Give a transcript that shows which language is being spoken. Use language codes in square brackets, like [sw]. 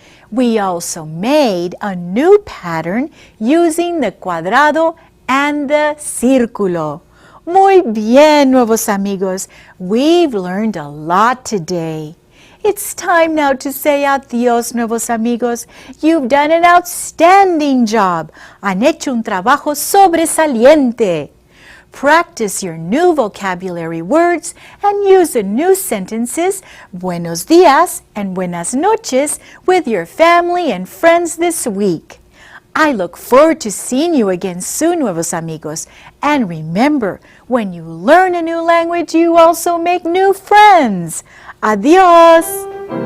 [en] We also made a new pattern using the cuadrado and the círculo. [es] Muy bien, nuevos amigos. [en] We've learned a lot today. It's time now to say adiós, nuevos amigos. You've done an outstanding job. [es] Han hecho un trabajo sobresaliente. [en] Practice your new vocabulary words and use the new sentences [es] buenos días [en] and [es] buenas noches [en] with your family and friends this week. I look forward to seeing you again soon, nuevos amigos. And remember, when you learn a new language, you also make new friends. Adiós!